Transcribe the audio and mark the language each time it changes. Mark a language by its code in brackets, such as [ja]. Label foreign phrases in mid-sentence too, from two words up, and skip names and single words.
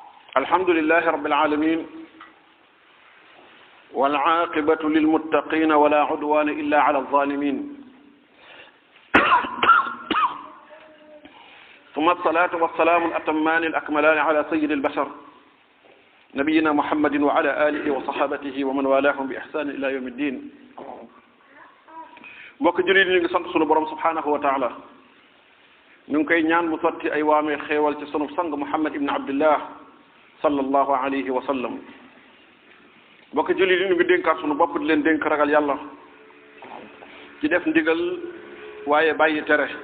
[ar] الحمد لله رب العالمين والعاقبة للمتقين ولا عدوان إلا على الظالمين ثم الصلاة والسلام الأتمان الأكملان على سيد البشر نبينا محمد وعلى آله وصحابته ومن والاهم بإحسان إلى يوم الدين [wo] mbokk jullit ñu ngi sant sunu borom [ar] سبحانه وتعالى [wo] ñu ngi koy ñaan mu sotti ay waamee xéewal ci sunu sang Muhammad ibn Abdullah [ar] صلى الله عليه وسلم [wo] mbokk jullit yi ñu ngi dénkaat sunu bopp di leen dénk ragal yàlla ci def ndigal waaye bàyyi tere